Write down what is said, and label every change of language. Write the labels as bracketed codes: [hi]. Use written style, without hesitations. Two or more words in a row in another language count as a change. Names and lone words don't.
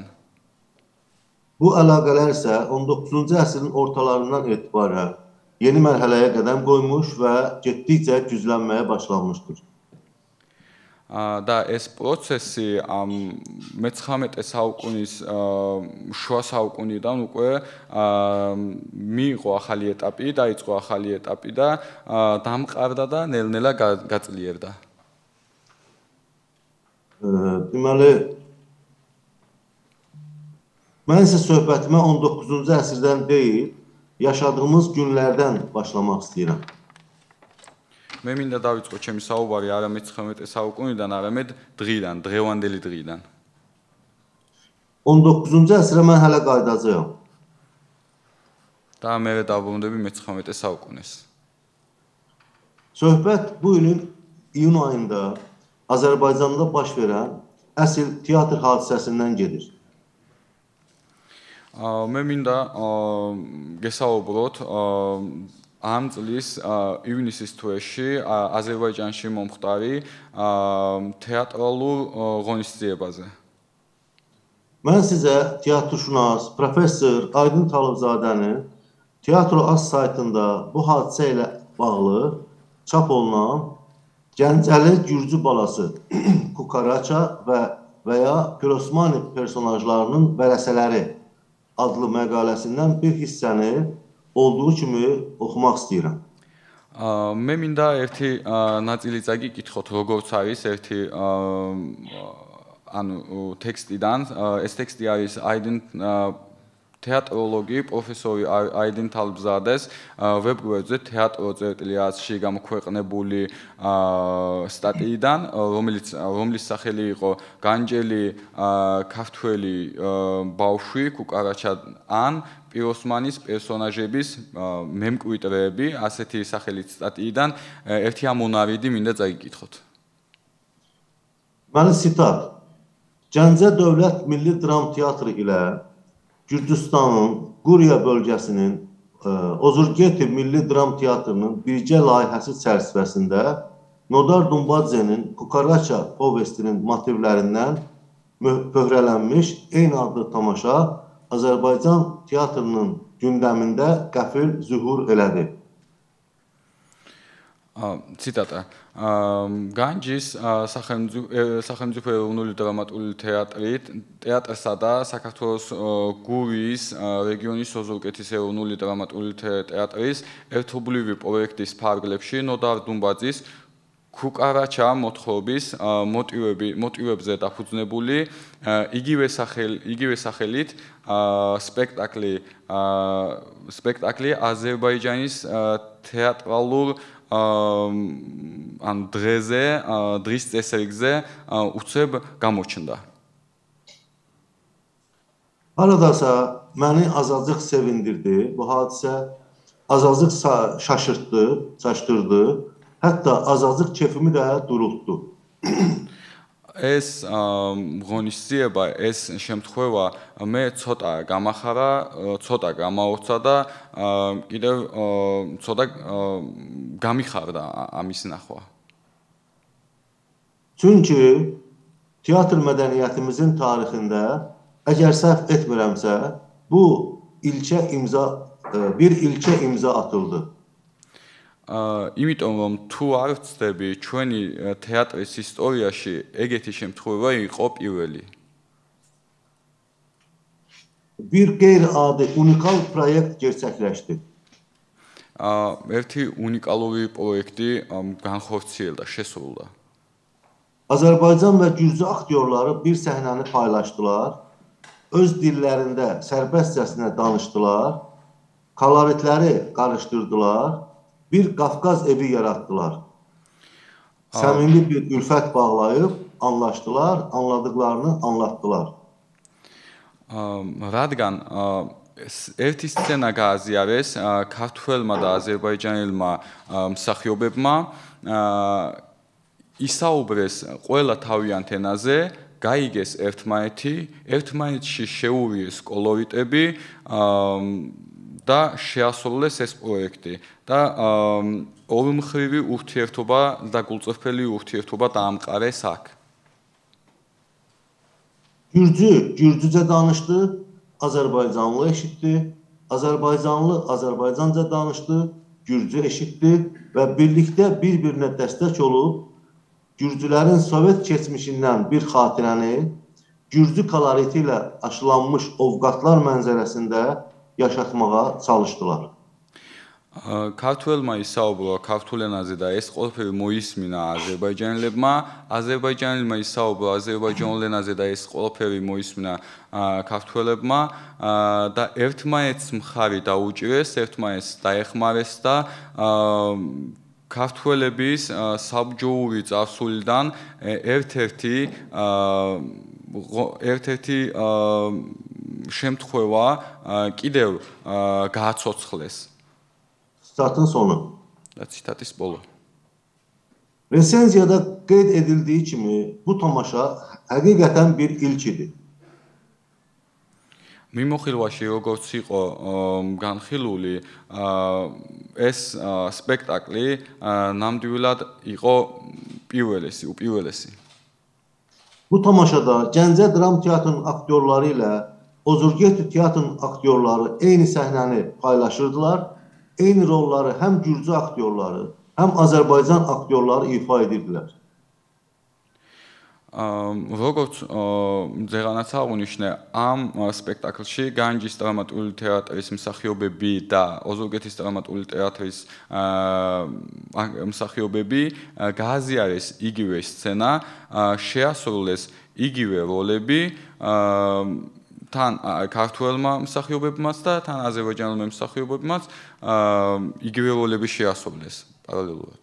[az] Bu əlaqələr isə 19-cu əsrin ortalarından etibarən yeni mərhələyə qədəm qoymuş və getdikcə güclənməyə başlanmışdır. [ka] და ეს პროცესი 19 საუკუნის შუა საუკუნიდან უკვე მიიღო ახალი ეტაპი, დაიწყო ახალი ეტაპი და დამყარდა და ნელ-ნელა გაწლიერდა. [az] Deməli, mən isə söhbətimə 19-cu əsrdən deyil, yaşadığımız günlərdən başlamaq istəyirəm. [ka] მე მინდა დავიწყო ჩემი საუბარი არა 19 საუკუნიდან, არამედ დღიდან, დღევანდელი დღიდან. [az] 19-cu əsrə mən hələ qayıdacağam. [ka] და მე დავბრუნდები 19 საუკუნეს. [az] Söhbət bu ilin iyun ayında Azərbaycanda baş verən əsl teatr hadisəsindən gedir. [ka] მე მინდა გესაუბროთ ამ წლის ივნისის თვეში აზერბაიჯანში მომხდარი თეატრალურ ღონისძიებაზე. [az] Mən sizə teatrşünas professor Aydın Talıbzadənin Teatro.az saytında bu hadisə ilə bağlı çap olunan Gəncəli Gürcü balası Kukaraça və ya Pirosmani personajlarının vərəsələri adlı məqaləsindən bir hissəni olduğu kimi oxumaq istəyirəm. [ka] მე მინდა ერთი ნაწილი წაგიკითხოთ, როგორც არის ერთი ტექსტიდან. ეს ტექსტი არის თეატროლოგი პროფესორი აიდინ თალბზადეს ვებგვერდზე თეატრო.az-ში გამოქვეყნებული სტატიიდან, რომლის სახელი იყო განჯელი ქართველი ბავშვი კუკარაჩა ან პიროსმანის პერსონაჟების მემკვიდრეები, ასეთი სახელით სტატიიდან ერთი ამონარიდი მინდა წაიკითხოთ. [az] Mənim sitat. Gəncə Dövlət Milli Dram Teatrı ilə Gürcüstanın Quriya bölgəsinin Ozurgeti Milli Dram Teatrının birgə layihəsi çərçivəsində Nodar Dumbadzenin Kukaraça povestinin motivlərindən pöhrələnmiş eyni adlı tamaşa Azərbaycan teatrının gündəmində qəfil zühur elədi. [ka] ციტატა განჯის სახელმწიფო ეროვნული დრამატული თეატრსა და საქართველოს გურიის რეგიონის ოზურგეთის ეროვნული დრამატული თეატრის ერთობლივი პროექტის ფარგლებში ნოდარ დუმბაძის ქუკარაჩა მოთხრობის მოტივებზე დაფუძნებული იგივე სახელით სპექტაკლი აზერბაიჯანის თეატრალურ ან დღის წესრიგზე უცებ გამოჩნდა. [az] Haradasa məni azacıq sevindirdi. Bu hadisə azacıq şaşırtdı. Hətta azacıq kefimi də durultdu. [ka] ეს ღონისძიება, ეს შემთხვევა მე ცოტა გამახარა, ცოტა გამაოცა და კიდევ ცოტა გამიხარდა ამის ნახვა. [az] Çünki teatr mədəniyyətimizin tarixində əgər səhv etmirəmsə, bu bir ilkə imza atıldı. [ka] იმიტომ რომ თუ არ ვცდები ჩვენი თეატრის ისტორიაში ეგეთი შემთხვევა იყო პირველი. [az] Bir qeyri-adi unikal proyekt gerçəkləşdi. [ka] ერთი უნიკალური პროექტი განხორციელდა, შესრულდა. [az] Azərbaycan və Gürcü aktyorları bir səhnəni paylaşdılar. Öz dillərində sərbəstcəsinə danışdılar. Koloritləri qarışdırdılar. Bir Qafqaz evi yaratdılar. Səmimi bir ülfət bağlayıb anlaşdılar, anladıqlarını anlatdılar. [ka] რადგან ერთი სცენა გააზიარეს ქართველმა და აზერბაიჯანელმა მსახიობებმა ისაუბრეს ყველა თავიანთ ენაზე, გაიგეს ერთმანეთში შეუვიეს კოლორიტები და შეასრულეს ეს პროექტი და ორმხრივი ურთიერთობა და გულწრფელი ურთიერთობა დაამყარეს აქ. [az] Gürcücə danışdı, Azərbaycanlı eşitdi, Azərbaycanlı Azərbaycanca danışdı, Gürcü eşitdi və birlikdə bir-birinə dəstək olub Gürcülərin Sovet keçmişindən bir xatirəni Gürcü koloriti ilə aşılanmış ovqatlar mənzərəsində yaşatmağa çalışdılar. [ka] ქართველმა ისაუბრა ქართულ ენაზე და ეს ყველაფერი მოისმინა აზერბაიჯანელებმა, აზერბაიჯანელებმა ისაუბრა აზერბაიჯანულ ენაზე და ეს ყველაფერი მოისმინა ქართველებმა და ერთმანეთს მხარი დაუჭირეს, ერთმანეთს დაეხმარეს და ქართველების საბჯოური წარსულიდან ერთ-ერთი შემთხვევა კიდევ გააცოცხლეს. [az] Statın sonu. [ka] ციტატის ბოლო. [az] Resensiyada qeyd edildiyi kimi bu tamaşa həqiqətən bir ilk idi. [ka] მიმოხილვაში როგორც იყო განხილული, ეს სპექტაკლი ნამდვილად იყო უპირველესი. [az] Bu tamaşada Gəncə Dram Teatrının aktyorları ilə Ozurgeti Teatrının aktyorları eyni səhnəni paylaşırdılar. Eyni rolları həm Gürcü aktyorları, həm Azərbaycan aktyorları ifa edirdilər. [ka] როგორც ძეგანაც აღნიშნე, ამ სპექტაკლში განჯის დრამატული თეატრის მსახიობები და ოზურგეთის დრამატული თეატრის მსახიობები გააზიარეს იგივე სცენა, შეასრულეს იგივე როლები თან ქართველმა მსახიობებმაც და თან აზერბაიჯანელმა მსახიობებმაც იგივე როლები შეასრულეს პარალელურად.